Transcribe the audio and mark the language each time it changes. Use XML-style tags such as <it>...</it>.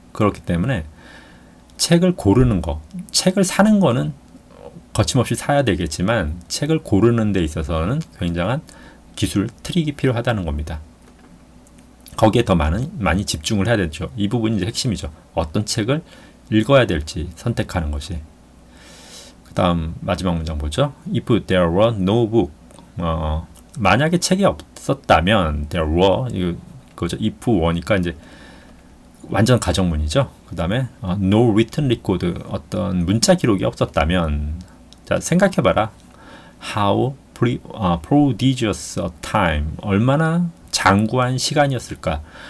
<ko>그렇기 때문에 책을 고르는 거, 책을 사는 거는 거침없이 사야 되겠지만 책을 고르는 데 있어서는 굉장한 기술, 트릭이 필요하다는 겁니다. 거기에 더 많이 집중을 해야 되죠. 이 부분이 이제 핵심이죠. 어떤 책을 읽어야 될지 선택하는 것이. 그 다음 마지막 문장 보죠.</ko> <en>If there were no book,</en> <ko>만약에 책이 없었다면</ko> <en>there were,</en> <ko>그거죠. if were니까 이제 완전 가정문이죠. 그 다음에</ko> <en>no written record,</en> <ko>어떤 문자 기록이 없었다면, 자 생각해봐라.</ko> <en>How prodigious a time,</en> <ko>얼마나 장구한 시간이었을까.</ko>